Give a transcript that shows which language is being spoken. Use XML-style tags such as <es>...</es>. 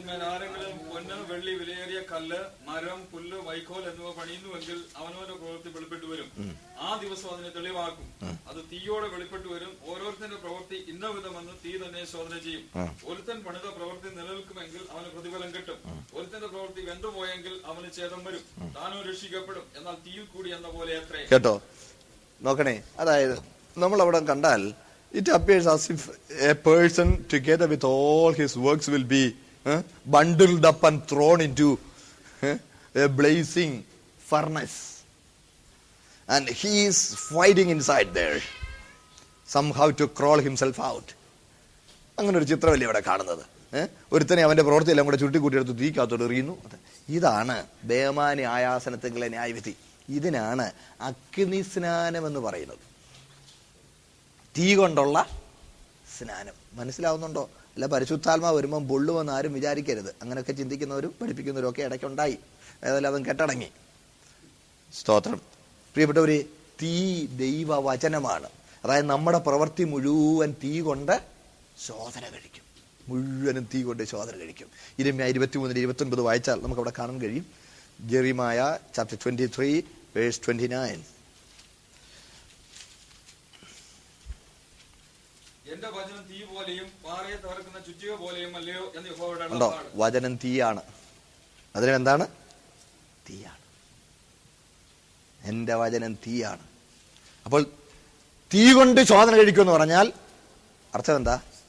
<ml>ആരെങ്കിലും പൊന്ന്, വെള്ളി, വിലയേറിയ കല്ല്, മരം, പുല്ല്, വൈക്കോൽ എന്നിവ പണിയുന്നുവെങ്കിൽ അവനവന്റെ പ്രവൃത്തി വെളിപ്പെട്ടു വരും. ആ ദിവസം അതിനെ തെളിവാക്കും. അത് തീയോടെ വെളിപ്പെട്ടു വരും. ഓരോരുത്തന്റെ പ്രവൃത്തി ഇന്ന വിധമെന്ന് തീ തന്നെ ശോധന ചെയ്യും. ഒരുത്തൻ പണിത പ്രവൃത്തി നിലനിൽക്കുമെങ്കിൽ അവന് പ്രതിഫലം കിട്ടും. ഒരുത്തന്റെ പ്രവൃത്തി വെന്തുപോയെങ്കിൽ അവന് ഛേദം വരും. താനോ രക്ഷിക്കപ്പെടും. എന്നാൽ തീയിൽ കൂടി എന്ന പോലെ അത്രേ. കേട്ടോ, നോക്കണേ. അതായത് നമ്മൾ അവിടെ കണ്ടാൽ</ml> <en>It appears as if a person together with all his works will be bundled up and thrown into a blazing furnace, and he is fighting inside there somehow to crawl himself out.</en> <ml>അങ്ങനെ ഒരു ചിത്രമല്ലേ ഇവിടെ കാണുന്നത്. ഒരുത്തനെ അവന്റെ പ്രവൃത്തിയെല്ലാം കൂടെ ചുരുട്ടിക്കൂട്ടിയെടുത്ത് തീക്കകത്തോട് എറിയുന്നു. ഇതാണ് ബേമാനി ആയാസനത്തിലെ ന്യായവിധി. ഇതിനാണ് അഗ്നി സ്നാനം എന്ന് പറയുന്നത്. തീ കൊണ്ടുള്ള സ്നാനം. മനസ്സിലാവുന്നുണ്ടോ? അല്ല പരിശുദ്ധാത്മാവ് വരുമ്പം പൊള്ളുമെന്ന് ആരും വിചാരിക്കരുത്. അങ്ങനെയൊക്കെ ചിന്തിക്കുന്നവരും പഠിപ്പിക്കുന്നവരും ഒക്കെ ഇടയ്ക്കുണ്ടായി. ഏതായാലും അതും കെട്ടടങ്ങി. സ്തോത്രം. പ്രിയപ്പെട്ടവര്, തീ ദൈവവചനമാണ്. അതായത് നമ്മുടെ പ്രവൃത്തി മുഴുവൻ തീ കൊണ്ട് ശോധന കഴിക്കും. മുഴുവനും തീ കൊണ്ട് ശോധന കഴിക്കും. ഇരമ്യ 23-29 വായിച്ചാൽ നമുക്ക് അവിടെ കാണാൻ കഴിയും. ജെറിമായ chapter 23 verse 29. എന്റെ വചനം തീ പോലെയും പാറയെ തകർക്കുന്ന ചുറ്റിക പോലെയും അല്ലയോ എന്ന് യഹോവയുടെ ഉണ്ടോ? അരുളപ്പാട്. വചനം തീയാണ്. വചനം എന്താണ്? തീയാണ്. എന്റെ വചനം തീയാണ്. അപ്പോൾ തീ കൊണ്ട് ശോധന കഴിക്കുമെന്ന് പറഞ്ഞാൽ അർത്ഥം എന്താ?</ml>